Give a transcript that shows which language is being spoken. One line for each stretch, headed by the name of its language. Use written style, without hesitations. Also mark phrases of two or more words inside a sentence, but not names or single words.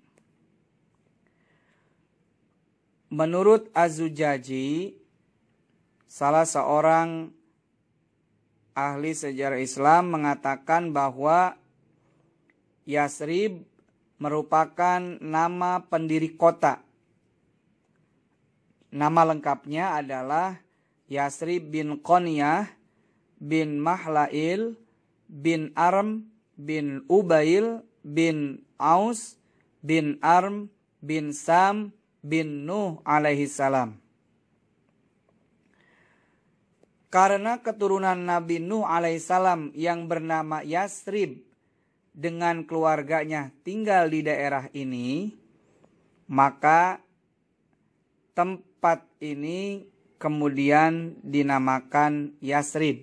Indonesian: Menurut Az-Zujaji, salah seorang ahli sejarah Islam mengatakan bahwa Yasrib merupakan nama pendiri kota. Nama lengkapnya adalah Yasrib bin Qoniyah bin Mahlail bin Arm bin Ubail bin Aus bin Arm bin Sam bin Nuh
Arabic: عليه السلام.
Indonesian: Karena keturunan Nabi Nuh alaihissalam yang bernama Yasrib dengan keluarganya tinggal di daerah ini, maka tempat ini kemudian dinamakan Yasrib.